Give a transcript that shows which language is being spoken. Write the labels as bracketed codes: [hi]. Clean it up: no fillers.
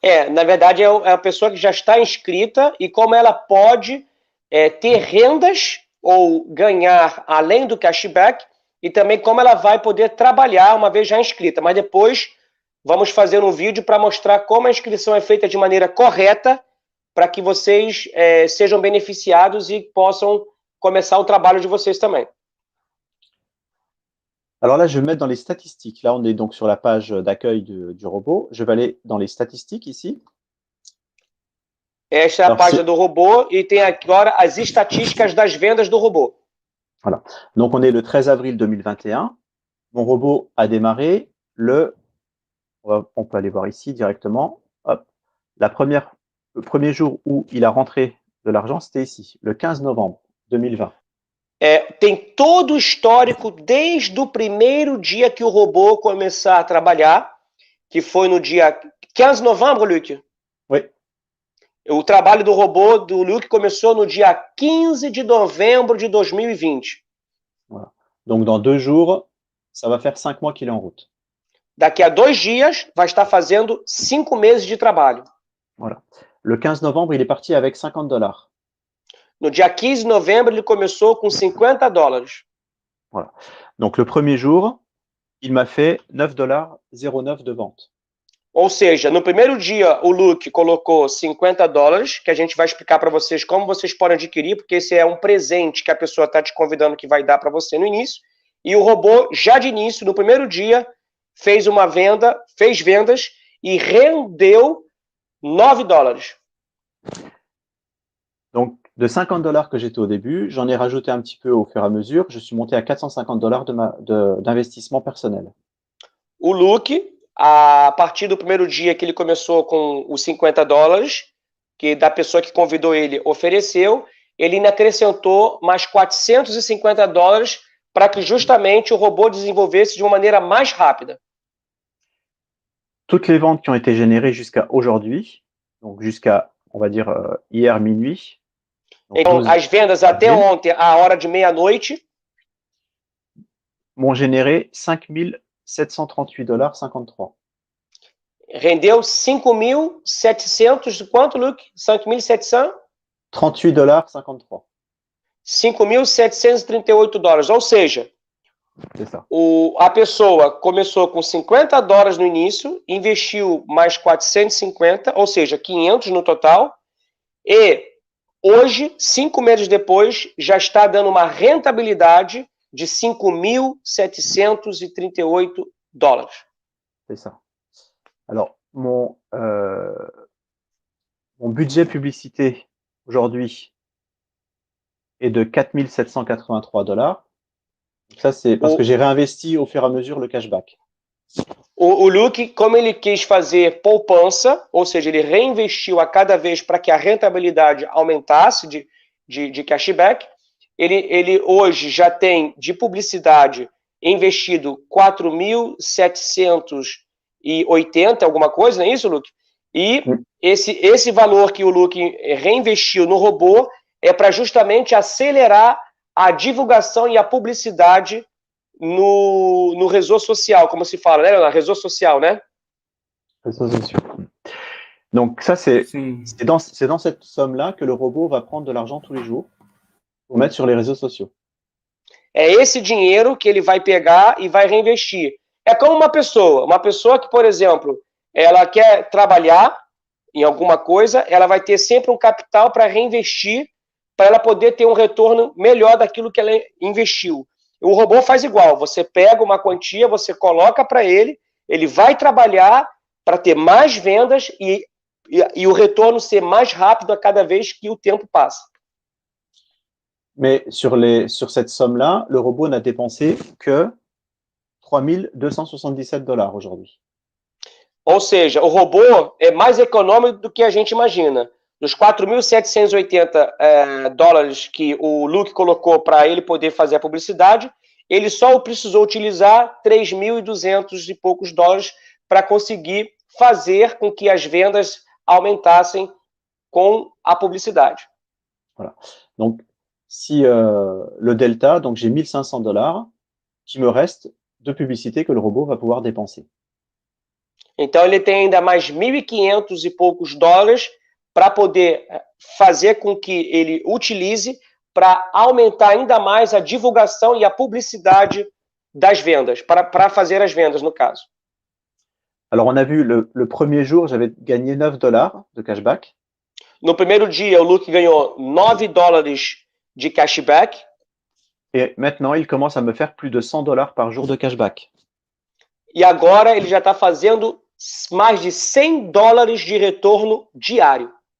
[pt] Na verdade, é a pessoa que já está inscrita e como ela pode ter rendas ou ganhar além do cashback e também como ela vai poder trabalhar uma vez já inscrita. Mas depois vamos fazer um vídeo para mostrar como a inscrição é feita de maneira correta para que vocês sejam beneficiados e possam começar o trabalho de vocês também. [fr] Alors là, je vais me mettre dans les statistiques. Là, on est donc sur la page d'accueil du robot. Je vais aller dans les statistiques ici. [pt] Esta é a página do robô e tem agora as estatísticas das vendas do robô. [fr] Voilà. Donc, on est le 13 avril 2021. Mon robot a démarré on peut aller voir ici directement. Hop. Le premier jour où il a rentré de l'argent, c'était ici, le 15 novembre 2020. [pt] Tem todo o histórico desde o primeiro dia que o robô começar a trabalhar, que foi no dia 15 de novembro, Luke? [fr] Oui. [pt] O trabalho do robô do Luke começou no dia 15 de novembro de 2020. [fr] Voilà. Donc, dans 2 jours, ça va faire 5 mois qu'il est en route. [pt] Daqui a 2 dias, vai estar fazendo 5 meses de trabalho. [fr] Voilà. Le 15 novembre, il est parti avec $50. [pt] No dia 15 de novembro, ele começou com $50. [fr] Voilà. Donc, le premier jour, il m'a fait $9,09 de vente. [pt] Ou seja, no primeiro dia, o Luke colocou $50, que a gente vai explicar para vocês como vocês podem adquirir, porque esse é um presente que a pessoa está te convidando que vai dar para você no início. E o robô, já de início, no primeiro dia, fez vendas e rendeu $9. [fr] Donc, de $50 que j'étais au début, j'en ai rajouté un petit peu au fur et à mesure. Je suis monté à $450 d'investissement personnel. [pt] O Luke, a partir do primeiro dia que ele começou com os $50, que da pessoa que convidou ele ofereceu, ele ainda acrescentou mais $450 para que justamente o robô desenvolvesse de uma maneira mais rápida. [fr] Toutes les ventes qui ont été générées jusqu'à aujourd'hui, donc jusqu'à, on va dire, hier minuit. [pt] Então, as vendas até ontem, à hora de meia-noite, [fr] m'ont généré $5,738,53. [pt] Rendeu 5.700, quanto, Luke? 5.700? [fr] $38,53. [pt] $5.738. Ou seja, a pessoa começou com $50 no início, investiu mais 450, ou seja, 500 no total, e hoje, 5 meses depois, já está dando uma rentabilidade de $5.738. [fr] C'est ça. Alors, mon budget publicité aujourd'hui est de $4,783. Ça, c'est parce que j'ai réinvesti au fur et à mesure le cashback. [pt] O Luke, como ele quis fazer poupança, ou seja, ele reinvestiu a cada vez para que a rentabilidade aumentasse de cashback, ele hoje já tem de publicidade investido 4.780, alguma coisa, não é isso, Luke? E esse valor que o Luke reinvestiu no robô é para justamente acelerar a divulgação e a publicidade no [fr] réseau social, [pt] como se fala, né? Na réseau social, né? [fr] Réseaux sociaux. Donc ça, c'est dans cette somme-là que le robot va prendre de l'argent tous les jours pour mettre sur les réseaux sociaux. [pt] É esse dinheiro que ele vai pegar e vai reinvestir. É como uma pessoa que, por exemplo, ela quer trabalhar em alguma coisa, ela vai ter sempre um capital para reinvestir, para ela poder ter um retorno melhor daquilo que ela investiu. O robô faz igual, você pega uma quantia, você coloca para ele, ele vai trabalhar para ter mais vendas e o retorno ser mais rápido a cada vez que o tempo passa. [fr] Mais sur cette somme-là, le robot n'a dépensé que 3.277 $ aujourd'hui. [pt] Ou seja, o robô é mais econômico do que a gente imagina. Dos 4.780 dólares que o Luke colocou para ele poder fazer a publicidade, ele só precisou utilizar 3.200 e poucos dólares para conseguir fazer com que as vendas aumentassem com a publicidade. [fr] Voilà. Donc, si le delta, donc j'ai 1.500 $ qui me reste de publicité que le robot va pouvoir dépenser. [pt] Então, ele tem ainda mais 1.500 e poucos dólares para poder fazer com que ele utilize para aumentar ainda mais a divulgação e a publicidade das vendas, para fazer as vendas, no caso. [fr] Alors, on a vu le premier jour, j'avais gagné 9 $ de cashback. [pt] No primeiro dia, o Luke ganhou 9 dólares de cashback. [fr] Et maintenant, il commence à me faire plus de 100 $ par jour de cashback. [pt] E agora ele já está fazendo mais de 100 dólares de retorno diário.